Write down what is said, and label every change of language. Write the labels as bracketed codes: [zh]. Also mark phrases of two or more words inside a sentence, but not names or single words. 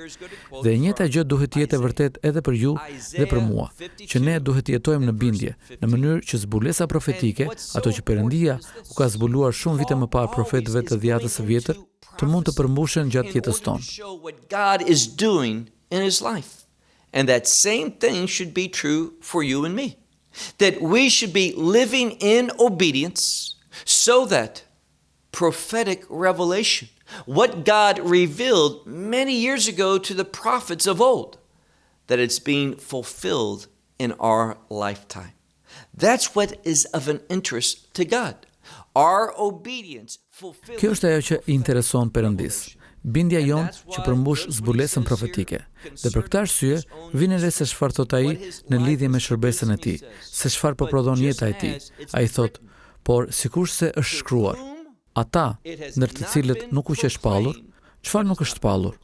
[sq] Dhe e njëjta gjë duhet të jetë e vërtetë edhe për ju dhe për mua, që ne duhet të jetojmë në bindje, në mënyrë që zbulesa profetike, ato që Perëndia u ka zbuluar shumë vite më parë profetëve të dhjatës së vjetër, të mund të përmbushen gjatë jetës tonë. [en] In his life. And that same thing should be true for you and me. That we should be living in obedience so that prophetic revelation, what God revealed many years ago to the prophets of old, that it's being fulfilled in our lifetime. That's what is of an interest to God. Our obedience fulfills. [sq] Kjo është ajo që i intereson Perëndis. Bindja jon që përmbush zbulesën profetike. Dhe për këtë arsye, vjen re se çfarë thot ai në lidhje me shërbesën e tij, se çfarë po prodhon jeta e tij. Ai thot, por sikurse është shkruar, ata ndër të cilët nuk u qe shpallur, çfarë nuk është shpallur?